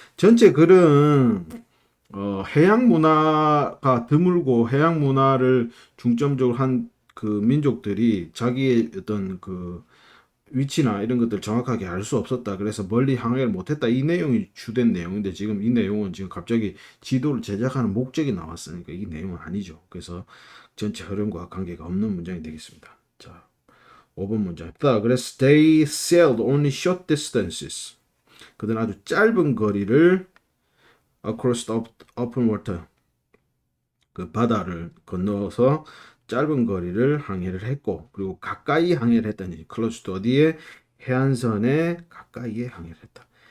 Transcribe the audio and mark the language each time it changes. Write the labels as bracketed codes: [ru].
[ko] 전체 글은 해양 문화가 드물고 해양 문화를 중점적으로 한 그 민족들이 자기의 어떤 그 위치나 이런 것들 정확하게 알 수 없었다. 그래서 멀리 항해를 못했다. 이 내용이 주된 내용인데 지금 이 내용은 지금 갑자기 지도를 제작하는 목적이 나왔으니까 이 내용은 아니죠. 그래서 전체 흐름과 관계가 없는 문장이 되겠습니다. 자, 5번 문장. 그래서 [en] they sailed only short distances. [ko] 그들은 아주 짧은 거리를 [en] across the open water. [ko] 그 바다를 건너서 짧은 거리를 항해를 했고 그리고 가까이 항해를 했다니 [en] close to [ko] 어디에 해안선에 가까이에 항해를 했다.